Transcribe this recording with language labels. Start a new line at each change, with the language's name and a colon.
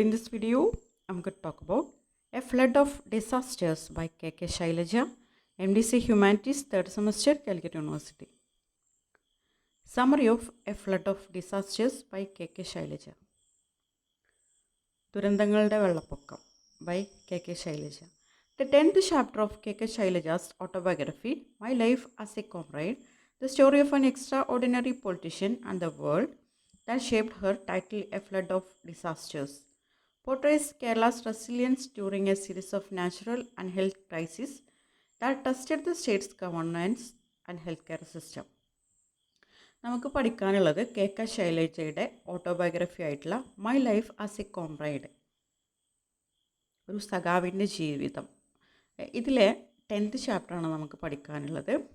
English: In this video, I'm going to talk about A Flood of Disasters by K.K. Shailaja, MDC Humanities, 3rd semester, Calicut University. Summary of A Flood of Disasters by K.K. Shailaja.
Malayalam: ദുരന്തങ്ങളുടെ വെള്ളപ്പൊക്കം by K.K.
English: Shailaja. The 10th chapter of K.K. Shailaja's autobiography, My Life as a Comrade, the story of an extraordinary politician and the world that shaped her, titled A Flood of Disasters, portrays Kerala's resilience during a series of natural and health crises that tested the state's governance and healthcare system.
Malayalam: നമുക്ക് പഠിക്കാനുള്ളത് K.K. ശൈലജയുടെ autobiography ആയിട്ടുള്ള my life as A comrade, ഒരു സഖാവിൻ്റെ ജീവിതം. ഇതിലെ 10th ചാപ്റ്ററാണ് നമുക്ക് പഠിക്കാനുള്ളത്.